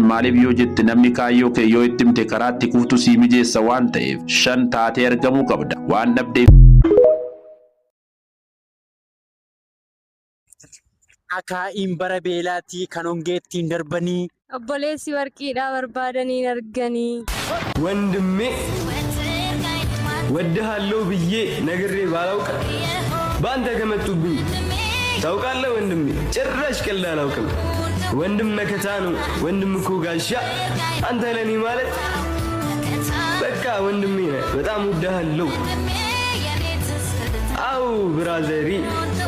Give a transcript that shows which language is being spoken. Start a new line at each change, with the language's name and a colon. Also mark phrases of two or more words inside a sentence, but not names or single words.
Oromo: Maaliif yoo jette namni kaayyoo kee yoo itti himte karaatti kuftu sii mijeessa waan ta'eef. 5 taatee argamuu qabda. Waan dhabdeef akaa'iin bara beelaatii kan hongeettiin darbanii obboleessi warqiidhaa barbaadanii arganii
Amharic: ወንድሜ ወድሃለሁ ብዬ ነግሬ ባላውቅ ባንተ ከመጡብኝ ታውቃለህ ወንድሜ ጭራሽ ቀልድ አላውቅም ወንድም መከታ ነው ወንድም እኮ ጋሻ አንተ ለኔ ማለት በቃ ወንድሜ ነህ በጣም ወድሃለሁ አው ብራዘሪ